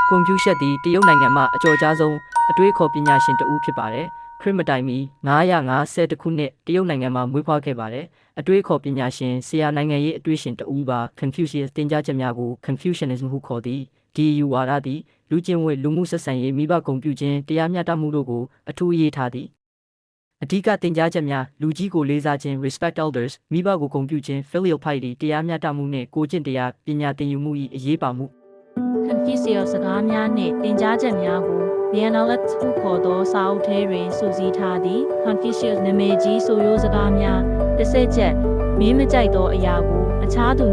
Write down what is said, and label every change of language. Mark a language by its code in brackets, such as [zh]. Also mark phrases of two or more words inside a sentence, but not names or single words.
[my] ကွန်ဖျူးရှက်သည်တရုတ်နိုင်ငံမှာအကျော်ကြားဆုံးအတွေးခေါ်ပညာရှင်တဦးဖြစ်ပါတယ်ခရစ်မတိုင်မီ950ခုနှစ်တရုတ်နိုင်ငံမှာမွေးဖွားခဲ့ပါတယ်အတွေးခေါ်ပညာရှင်ဆရာနိုင်ငံရေးအတွေးရှင်တဦးပါ Confucius သင်ကြားချက်များကို Confucianism ဟုခေါ်သည်ဒီယူဝါဒသည်လူကျင့်ဝတ်လူမှုဆက်ဆံရေးမိဘဂုဏ်ပြုခြင်းတရားမျှတမှုတို့ကိုအထူးအရေးထားသည်အဓိကသင်ကြားချက်များလူကြီးကိုလေးစားခြင်း [en] respect elders [my] မိဘကိုဂုဏ်ပြုခြင်း [en] filial piety [my] တရားမျှတမှုနှင့်ကိုကျင့်တရားပညာသင်ယူမှု၏အရေးပါမှု Confucius စကားများနှင့်သင်ကြားချက်များကို The Analects ဟုခေါ်သောစာအုပ်ထဲတွင်စုစည်းထားသည် Confucius နာမည်ကြီးဆိုရိုးစကားများတစ်ဆက်ချက်မင်းမကြိုက်သောအရာကိုအခြားသူ